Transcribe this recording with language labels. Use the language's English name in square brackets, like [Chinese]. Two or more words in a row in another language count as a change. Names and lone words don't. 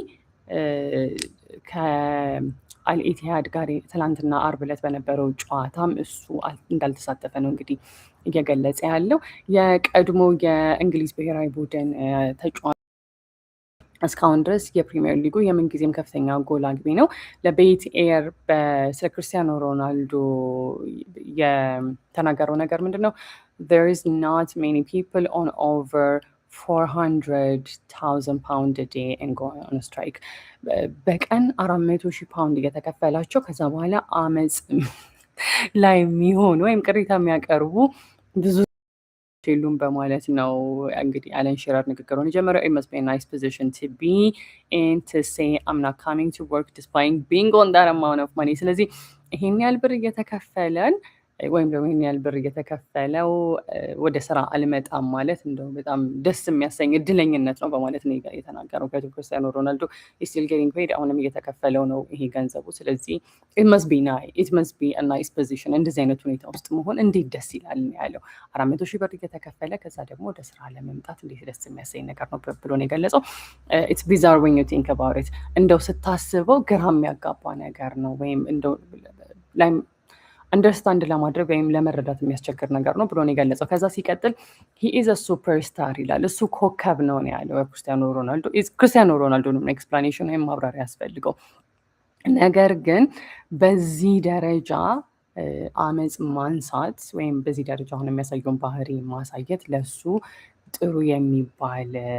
[Amharic] ከአልኢቲሃድ ጋር ትላንትና አርብ ዕለት በነበረው ጨዋታም እሱ እንዳልተሳተፈ ነው እንግዲህ እየገለጸ ያለው። የቀድሞ የእንግሊዝ ብሔራዊ ቡድን ተጫዋች እስካሁን ድረስ የፕሪሚየር ሊጉ የምንጊዜም ከፍተኛ ጎል አግቢ ነው። ለቤት ኤር ስለ ክርስቲያኖ ሮናልዶ የተናገረው ነገር ምንድን ነው? [English] There is not many people on over 400,000 pound a day and go on a strike. [Amharic] በቀን 400,000 ፓውንድ እየተከፈላቸው ከዛ በኋላ አመፅ ላይ የሚሆኑ ወይም ቅሬታ የሚያቀርቡ ብዙ የሉም በማለት ነው እንግዲህ አለን ሺረር ንግግሩን የጀመረው። [English] It must be a nice position to be in to say I'm not coming to work despite being on that amount of money. [Amharic] ስለዚህ ይሄን ያህል ብር እየተከፈለን ወይም ደግሞ ይሄን ያህል ብር እየተከፈለው ወደ ስራ አልመጣም ማለት እንደው በጣም ደስ የሚያሰኝ እድለኝነት ነው በማለት ነው የተናገረው። ምክንያቱም ክርስቲያኖ ሮናልዶ [English] still getting paid [Amharic] አሁንም እየተከፈለው ነው ይሄ ገንዘቡ። ስለዚህ [English] it must be a nice position [Amharic] እንደዚህ አይነት ሁኔታ ውስጥ መሆን እንዴት ደስ ይላል ነው ያለው። 400,000 ብር እየተከፈለ ከዛ ደግሞ ወደ ስራ ለመምጣት እንዴት ደስ የሚያሰኝ ነገር ነው ብሎ ነው የገለጸው። [English] it's bizarre when you think about it [Amharic] እንደው ስታስበው ግራ የሚያጋባ ነገር ነው ወይም እንደው አንደርስታንድ ለማድረግ ወይም ለመረዳት የሚያስቸግር ነገር ነው ብሎ ነው የገለጸው። ከዛ ሲቀጥል [English] he is a superstar [Amharic] ይላል። እሱ ኮከብ ነው ያለው ክርስቲያኖ ሮናልዶ። ክርስቲያኖ ሮናልዶ ነው ኤክስፕላኔሽን ወይም ማብራሪያ ያስፈልገው። ነገር ግን በዚህ ደረጃ አመፅ ማንሳት ወይም በዚህ ደረጃ አሁን የሚያሳየውን ባህሪ ማሳየት ለሱ ጥሩ የሚባል